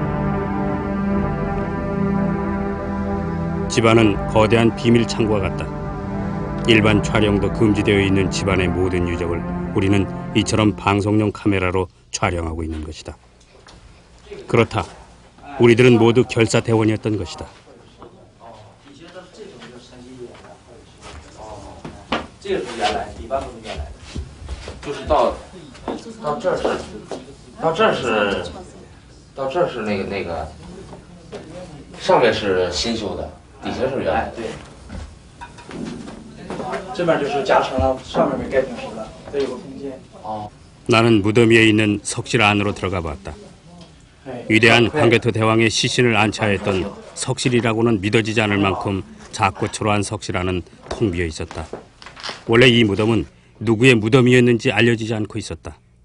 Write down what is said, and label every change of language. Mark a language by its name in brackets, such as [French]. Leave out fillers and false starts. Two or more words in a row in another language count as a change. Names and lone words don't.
[Korean] 집안은 거대한 비밀 창고와 같다. 일반 촬영도 금지되어 있는 집안의 모든 유적을 우리는 이처럼 방송용 카메라로 촬영하고 있는 것이다. 그렇다. 우리들은 모두 결사대원이었던 것이다. [Chinese] 这个是原来，里边都是原来的，就是到这是，到这是那个，上面是新修的，底下是原来的。对，这边就是加成了，上面没盖平时的，这有个空间。 [Korean] 나는 무덤 위에 있는 석실 안으로 들어가 봤다. 위대한 광개토 대왕의 시신을 안치하였던 석실이라고는 믿어지지 않을 만큼 작고 초라한 석실 안은 텅 비어 있었다. 원래 이 무덤은 누구의 무덤이었는지 알려지지 않고 있었다.